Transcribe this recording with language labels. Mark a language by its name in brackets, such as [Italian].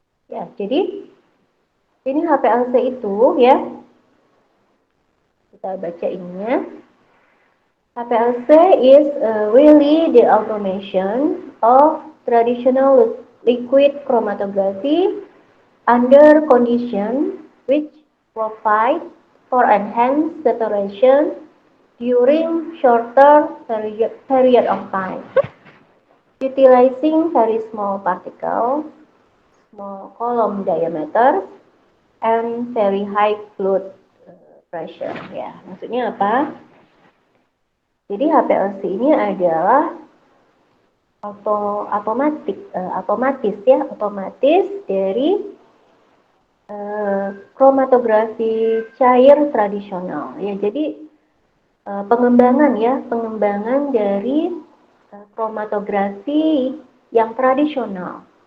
[Indonesian] Ya, jadi ini HPLC itu ya, kita baca ininya. [English] HPLC is really the automation of traditional liquid chromatography under conditions which provide for enhanced saturation during shorter period of time, utilizing very small particles, small column diameter, and very high fluid pressure. [Indonesian] Ya, maksudnya apa? Jadi HPLC ini adalah otomatis ya, otomatis dari kromatografi cair tradisional. Ya, jadi pengembangan dari kromatografi yang tradisional.